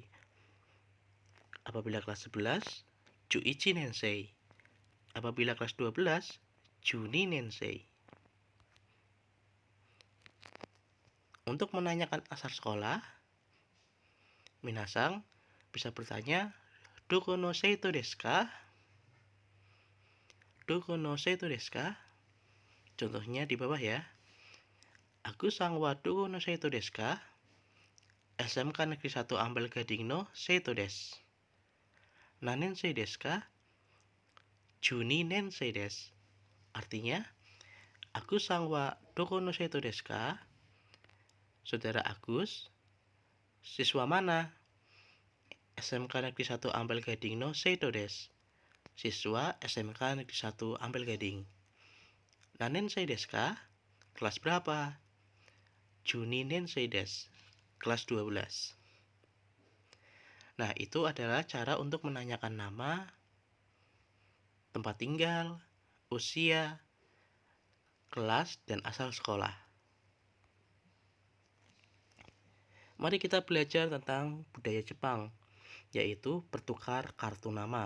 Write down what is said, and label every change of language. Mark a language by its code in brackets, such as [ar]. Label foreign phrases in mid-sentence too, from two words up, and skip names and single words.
[id] Apabila kelas 11, [ja] 十一年生. [id] Apabila kelas 12, [ja] 十二年生. [id] Untuk menanyakan asal sekolah, minasang bisa bertanya, [ja] どこの生徒ですか? どこの生徒ですか? [id] Contohnya di bawah ya. [ja] アグスさんはどこの生徒ですか? SMK Negeri 1 Ampel Gading no seito desu. 何年生ですか？十二年生です. Artinya, アグスさんはどこの生徒ですか? [id] Saudara Agus, siswa mana? [ja] SMK Negeri 1 Ampel Gading no seito desu. [id] Siswa SMK Negeri 1 Ampel Gading. [ja] 何年生ですか? [id] Kelas berapa? [ja] 十二年生です. [id] Kelas 12. Nah, itu adalah cara untuk menanyakan nama, tempat tinggal, usia, kelas, dan asal sekolah. Mari kita belajar tentang budaya Jepang, yaitu bertukar kartu nama.